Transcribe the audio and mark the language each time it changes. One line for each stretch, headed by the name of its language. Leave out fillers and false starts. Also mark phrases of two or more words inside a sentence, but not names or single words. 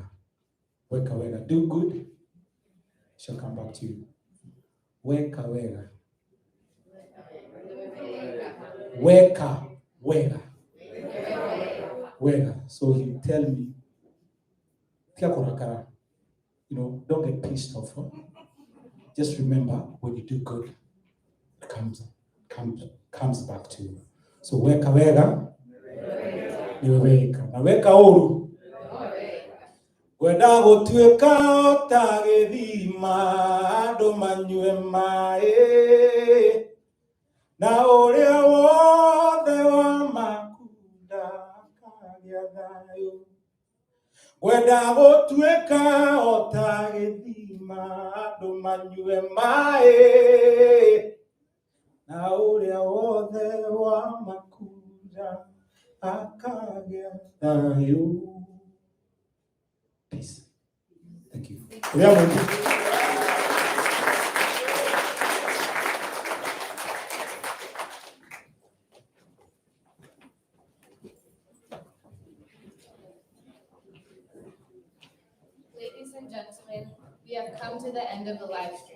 Kikuyu: Weka Wega.
English: Do good, shall come back to you.
Kikuyu: Weka Wega. Weka Wega. Wega.
English: So he tell me, you know, don't get pissed off. Huh? Just remember, when you do good, it comes back to you.
Kikuyu: So weka wega, niweka. Na weka uru. Gwenda gũtuĩka ota gĩthima andũ manyue maĩ na ũrĩa wothe wamakunda akagĩa thayũ. Gwenda gũtuĩka ota gĩthima andũ manyue maĩ na ũrĩa wothe wamakunda akagĩa thayũ.
English: Peace. Thank you. Ladies and gentlemen, we have come to the end of the live stream.